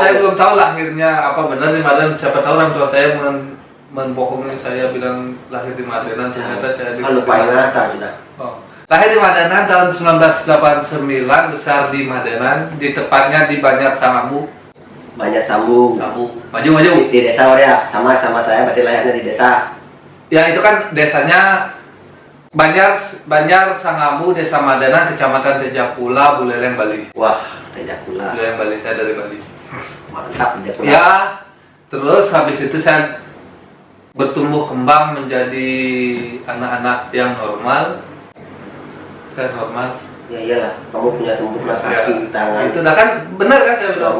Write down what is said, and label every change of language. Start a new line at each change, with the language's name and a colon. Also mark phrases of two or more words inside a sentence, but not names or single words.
Indonesian: saya belum tahu lahirnya apa benar di Madenan. Siapa tahu orang tua saya membohongi saya bilang lahir di Madenan, ternyata saya di Kan lupa ingatan sudah. Oh. Lahir di Madenan tahun 1989, besar di Madenan, di tepatnya di Banjar Sangabu. Banyak sambung. Maju. Di desa ya, sama saya berarti lahirnya di desa. Ya itu kan desanya Banjar Sangabu, Desa Madenan, Kecamatan Tejakula, Buleleng, Bali. Wah, Tejakula. Buleleng, Bali, saya dari Bali. Mantap Tejakula. Ya, terus habis itu saya bertumbuh kembang menjadi anak-anak yang normal. Saya normal. Ya iyalah, kamu punya sempurna kaki, tangan. Itu dah kan benar kan saya bilang